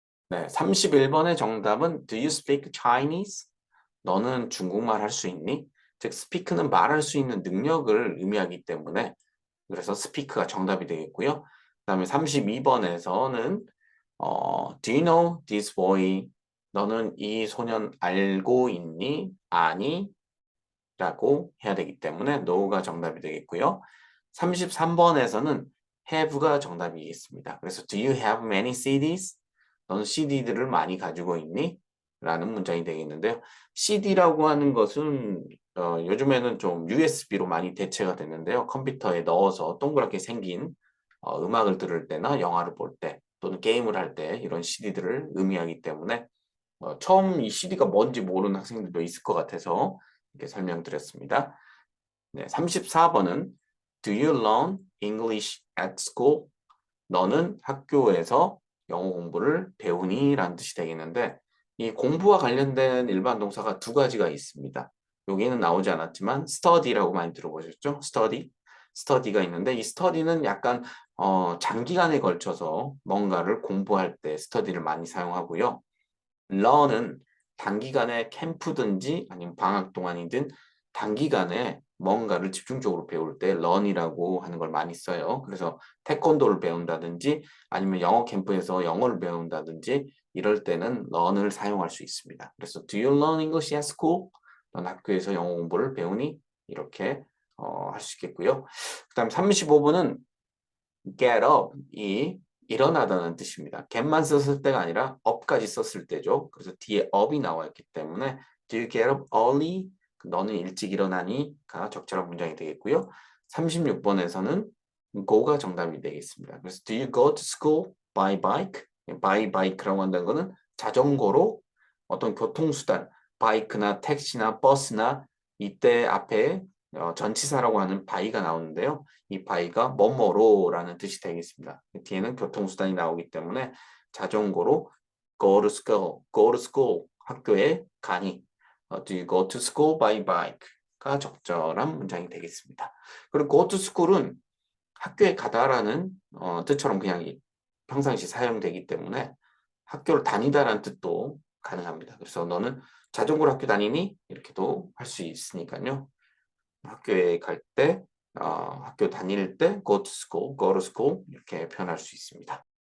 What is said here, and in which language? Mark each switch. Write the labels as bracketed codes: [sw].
[ko] 네, 31번의 정답은 [en] Do you speak Chinese? [ko] 너는 중국말 할 수 있니? 즉, speak는 말할 수 있는 능력을 의미하기 때문에 그래서 speak가 정답이 되겠고요. 그다음에 32번에서는 [en] Do you know this boy? [ko] 너는 이 소년 알고 있니? 아니? 라고 해야 되기 때문에 no가 정답이 되겠고요. 33번에서는 have가 정답이겠습니다. 그래서 [en] do you have many CDs? [ko] 너는 CD들을 많이 가지고 있니? 라는 문장이 되겠는데요. CD라고 하는 것은 요즘에는 좀 USB로 많이 대체가 됐는데요. 컴퓨터에 넣어서 동그랗게 생긴 음악을 들을 때나 영화를 볼 때 또는 게임을 할 때 이런 CD들을 의미하기 때문에 처음 이 CD가 뭔지 모르는 학생들도 있을 것 같아서 이렇게 설명드렸습니다. 네, 34번은 [en] Do you learn English at school? [ko] 너는 학교에서 영어 공부를 배우니? 라는 뜻이 되겠는데 이 공부와 관련된 일반 동사가 두 가지가 있습니다. 여기는 나오지 않았지만 study라고 많이 들어보셨죠? study가 있는데 이 study는 약간 장기간에 걸쳐서 뭔가를 공부할 때 study를 많이 사용하고요. learn은 단기간에 캠프든지 아니면 방학 동안이든 단기간에 뭔가를 집중적으로 배울 때 learn이라고 하는 걸 많이 써요. 그래서 태권도를 배운다든지 아니면 영어 캠프에서 영어를 배운다든지 이럴 때는 learn을 사용할 수 있습니다. 그래서 [en] Do you learn English at school? [ko] 넌 학교에서 영어 공부를 배우니? 이렇게 할 수 있겠고요. 그 다음 35번은 get up 이 일어나다는 뜻입니다. get만 썼을 때가 아니라 up까지 썼을 때죠. 그래서 뒤에 up이 나와 있기 때문에 [en] do you get up early? [ko] 너는 일찍 일어나니?가 적절한 문장이 되겠고요. 36번에서는 go가 정답이 되겠습니다. 그래서 [en] do you go to school by bike? [ko] by bike라고 한다는 것은 자전거로 어떤 교통수단, 바이크나 택시나 버스나 이때 앞에 전치사라고 하는 by가 나오는데요. 이 by가 뭐뭐로라는 뜻이 되겠습니다. 뒤에는 교통수단이 나오기 때문에 자전거로 [en] go to school, go to school, [ko] 학교에 가니. [en] Do you go to school by bike가 [ko] 적절한 문장이 되겠습니다. 그리고 go to school은 학교에 가다라는 뜻처럼 그냥 평상시 사용되기 때문에 학교를 다니다라는 뜻도 가능합니다. 그래서 너는 자전거로 학교 다니니? 이렇게도 할 수 있으니까요. 학교에 갈 때, 학교 다닐 때 [en] go to school, go to school [ko] 이렇게 표현할 수 있습니다.